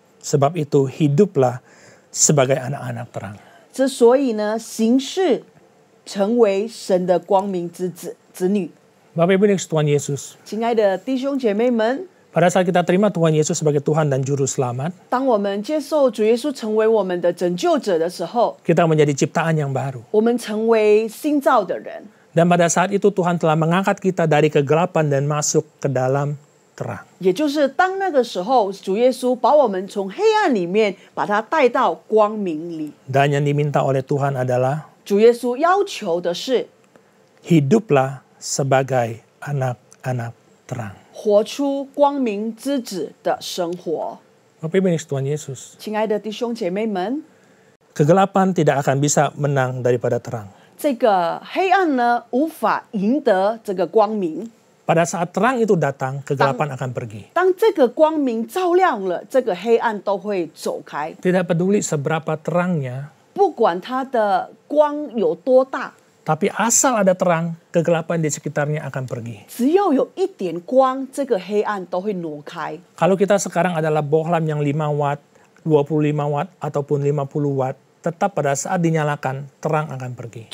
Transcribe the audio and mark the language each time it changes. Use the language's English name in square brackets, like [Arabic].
[Indonesian] Sebab itu hiduplah sebagai anak-anak terang. [Chinese] 之所以呢，行事成为神的光明之子女。 [Indonesian] Bapak Ibu yang Tuhan Yesus, [Chinese] 亲爱的弟兄姐妹们， [Indonesian] pada saat kita terima Tuhan Yesus sebagai Tuhan dan Juru Selamat, [Chinese] 当我们接受主耶稣成为我们的拯救者的时候， [Indonesian] kita menjadi ciptaan yang baru. [Chinese] 我们成为新造的人。 [Indonesian] Dan pada saat itu Tuhan telah mengangkat kita dari kegelapan dan masuk ke dalam terang. [Chinese] 也就是当那个时候，主耶稣把我们从黑暗里面把它带到光明里。 [Indonesian] Dan yang diminta oleh Tuhan adalah [Chinese] 主耶稣要求的是 [Indonesian] hiduplah sebagai anak-anak terang. [Chinese] 活出光明之子的生活。 [Indonesian] Bapak Ibu yang Tuhan Yesus, [Chinese] 亲爱的弟兄姐妹们， [Indonesian] kegelapan tidak akan bisa menang daripada terang. [Chinese] 这个黑暗呢，无法赢得这个光明。 [Indonesian] Pada saat terang itu datang, kegelapan akan pergi. [Chinese] 当这个光明照亮了，这个黑暗都会走开。 [Indonesian] Tidak peduli seberapa terangnya, [Chinese] 不管它的光有多大， [Indonesian] tapi asal ada terang, kegelapan di sekitarnya akan pergi. [Chinese] 只要有一点光，这个黑暗都会挪开。 [Indonesian] Kalau kita sekarang adalah bohlam yang 5 watt, 25 watt, ataupun 50 watt, tetap pada saat dinyalakan, terang akan pergi.